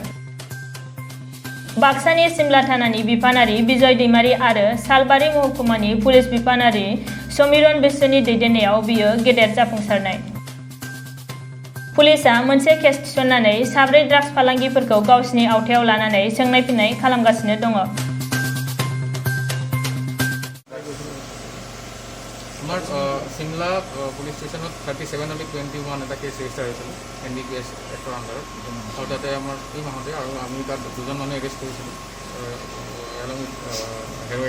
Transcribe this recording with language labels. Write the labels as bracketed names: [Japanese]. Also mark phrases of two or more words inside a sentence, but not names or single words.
[Bodo] बाक्सानि सिमला थानानि बिफानारि बिजय दैमारी आरो सालबारि महकुमानि पुलिस बिफानारि समिरन बिश्वनि दैदेननायाव बियो गेदेर जाफुंसारनाय। पुलिसआ मोनसे केस थिसननानै साब्रै ड्राग्स फालांगिफोरखौ गावसिनि आवथायाव लानानै सोंनाय फिननाय खालामगासिनो दङ। [Assamese] আমার সিমলা পুলিশ স্টেশনত 37/21 এটা কেছ ৰেজিষ্টাৰ হৈছিল NDPS এক্টৰ আণ্ডাৰত আৰু তাতে আমাৰ এই মাহতে আৰু আমি তাত দুজন মানুহ এৰেষ্ট কৰিছিলোঁ [English] along with heroin